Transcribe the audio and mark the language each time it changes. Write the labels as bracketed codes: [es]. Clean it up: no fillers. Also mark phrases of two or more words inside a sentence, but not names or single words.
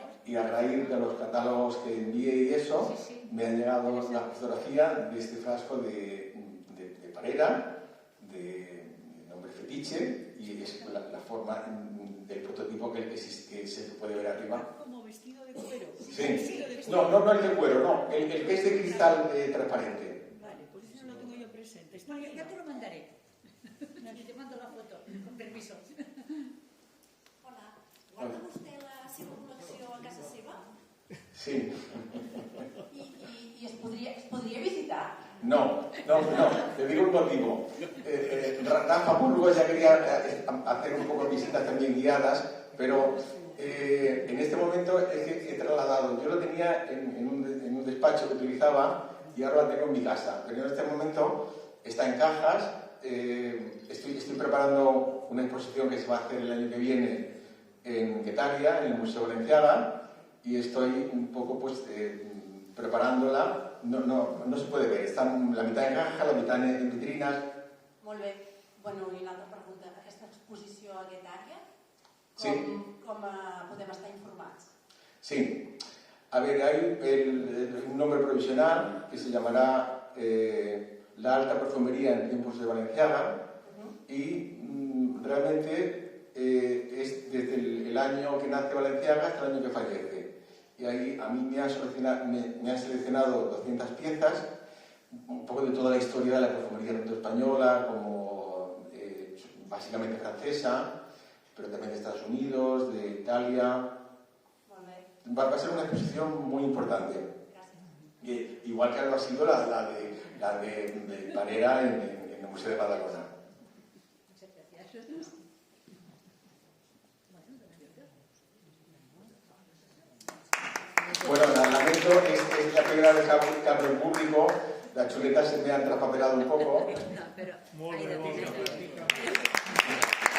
[es] Y a raíz de los catálogos que envié y eso, me ha llegado la fotografía de este frasco de Parera, de nombre fetiche, y es la forma del prototipo que se puede ver arriba. Como vestido de cuero. Sí. No el de cuero, no, el que es de cristal transparente. Vale, pues eso no lo tengo yo presente. Bueno, ya te lo mandaré. Te mando la foto, con permiso. [ca] Hola, guarda vostè la seva col·lecció a casa seva? Sí. [es] ¿Y es podría visitar? No, te digo un motivo. Rafa Burgos ya quería hacer un poco visitas también guiadas, pero En este momento es que he trasladado, yo lo tenía en un despacho que utilizaba y ahora lo tengo en mi casa, pero en este momento está en cajas. Estoy preparando una exposición que se va a hacer el año que viene en Guetaria, en el Museo Balenciaga, y estoy un poco pues preparándola. No se puede ver, está la mitad en caja, la mitad en vitrinas. [ca] Molt bé. Bueno, i una altra pregunta. Aquesta exposició a Guetària, Sí. com podem estar informats? [es] Sí, a ver, hay un nombre provisional que se llamará La Alta Perfumería en tiempos de Balenciaga y realmente es desde el año que nace Balenciaga hasta el año que fallece. Y ahí a mí me han seleccionado 200 piezas, un poco de toda la historia de la perfumería tanto española como básicamente francesa, pero también de Estados Unidos, de Italia. [ca] Molt bé. [es] Va a ser una exposición muy importante. [ca] Gràcies. [es] Igual que lo ha sido la de Parera en el Museo de Badalona. Muchas gracias. Bueno, lamento, es la primera vez que abro en público. Las chuletas se me han traspapelado un poco. No, pero [ca] Molt [es] ha [ca] bé, [es] ido [ca] molt [es] bien. [ca] bé.